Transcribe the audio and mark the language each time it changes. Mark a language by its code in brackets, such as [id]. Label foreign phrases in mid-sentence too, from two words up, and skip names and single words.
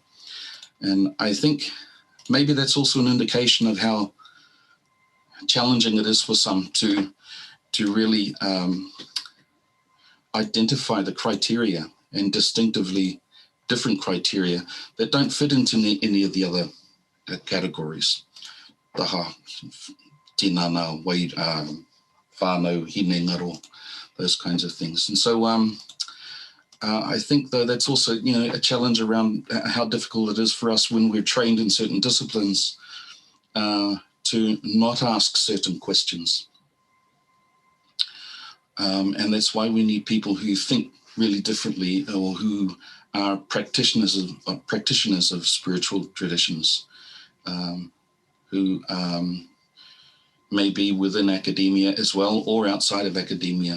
[en] And I think maybe that's also an indication of how challenging it is for some to really identify the criteria and distinctively different criteria that don't fit into any of the other categories. [mi] Taha, tinana, whānau, hine ngaro, [en] those kinds of things. And so I think though that's also, a challenge around how difficult it is for us when we're trained in certain disciplines to not ask certain questions. And that's why we need people who think really differently, or who are practitioners of spiritual traditions, who may be within academia as well or outside of academia.